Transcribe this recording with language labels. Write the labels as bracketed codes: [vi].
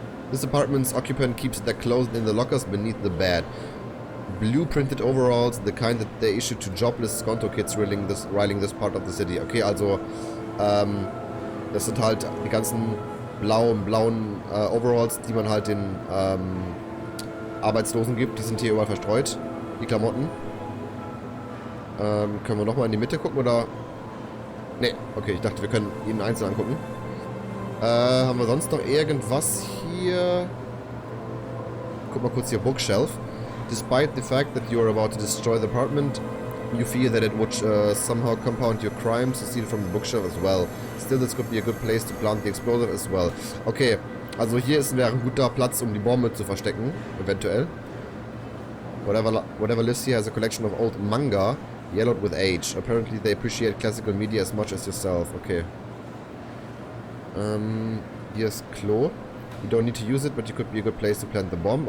[en] This apartment's occupant keeps their clothes in the lockers beneath the bed. Blue printed overalls, the kind that they issue to jobless Skonto kids riling this part of the city. [de] Okay, also, das sind halt die ganzen blauen Overalls, die man halt den Arbeitslosen gibt. Die sind hier überall verstreut, die Klamotten. Können wir nochmal in die Mitte gucken, oder? Ne, okay, ich dachte, wir können ihn einzeln angucken. Haben wir sonst noch irgendwas hier? Guck mal kurz hier, Bookshelf. [en] Despite the fact that you are about to destroy the apartment, you fear that it would somehow compound your crimes to steal from the bookshelf as well. Still, this could be a good place to plant the explosive as well. [de] Okay, also hier wäre ein guter Platz, um die Bombe zu verstecken, eventuell. [en] Whatever lives here has a collection of old manga, yellowed with age. Apparently they appreciate classical media as much as yourself. Okay. [de] Hier ist Klo. [en] You don't need to use it, but it could be a good place to plant the bomb.